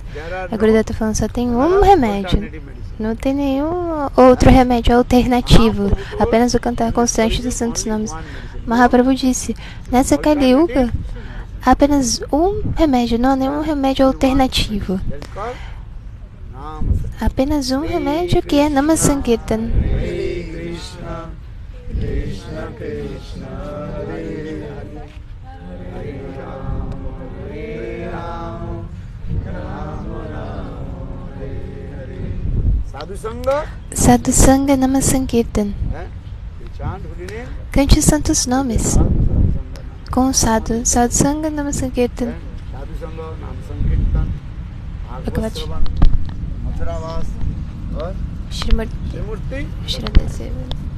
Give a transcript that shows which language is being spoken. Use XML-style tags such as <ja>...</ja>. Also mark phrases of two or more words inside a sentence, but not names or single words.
<pt>A Gurudeva está falando só tem um remédio. Não tem nenhum outro remédio alternativo. Apenas o cantar constante dos santos nomes. Mahaprabhu disse, nessa Kali Yuga, há apenas um remédio, não há nenhum remédio alternativo. Apenas um remédio que é</pt> <sa>नाम संकीर्तन. कृष्ण कृष्ण हरे हरे राम हरे राम राम राम हरे हरे. साधु संग नाम संकीर्तन.</sa> <pt>Cante os santos nomes com o Sadhu.</pt> <sa>साधु संग नाम संकीर्तन। भगवद् श्रीमूर्ति श्रदेसेवा.</sa>